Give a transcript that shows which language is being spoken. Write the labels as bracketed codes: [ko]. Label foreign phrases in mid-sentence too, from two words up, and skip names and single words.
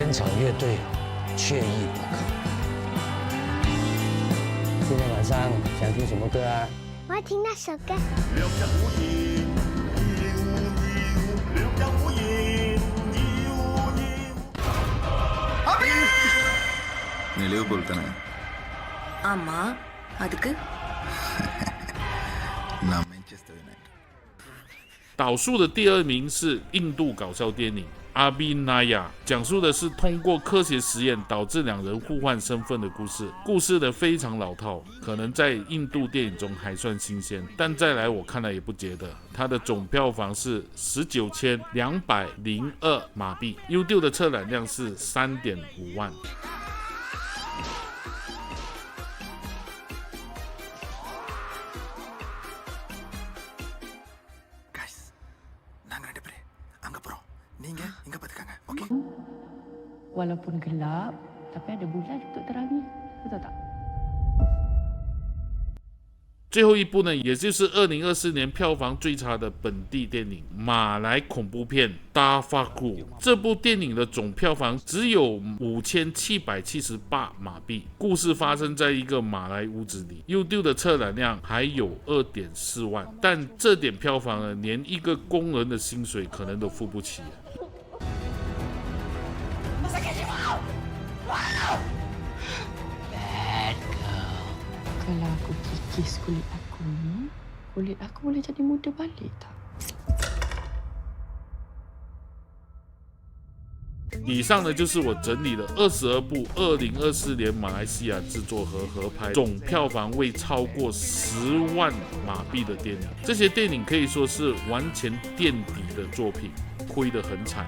[zh] 现场乐队惬意不可。今天晚上想听什么歌啊？我要听那首歌。 [ta] 你 Liverpool தானே? ஆமா அதுக்கு நான் Manchester United. [zh] 导数的第2名是印度搞笑电影《阿比纳亚》，讲述的是通过科学实验导致2人互换身份的故事。故事的非常老套，可能在印度电影中还算新鲜，但再来我看了也不觉得。它的总票房是19,202马币 ，YouTube 的测览量是3.5万。 [ms] Walaupun gelap, tapi ada bulan untuk terangi. Betul tak? [zh] 最后一部呢，也就是2024年票房最差的本地电影马来恐怖片《大法古》。这部电影的总票房只有5778马币，故事发生在一个马来屋子里，YouTube 的测览量还有2.4万，但这点票房呢，连一个工人的薪水可能都付不起。 [ms] Kalau aku kikis kulit aku boleh jadi muda balik tak? [zh] 以上呢就是我整理了22部2024年马来西亚制作和合拍，总票房未超过10万马币的电影。这些电影可以说是完全垫底的作品，亏得很惨。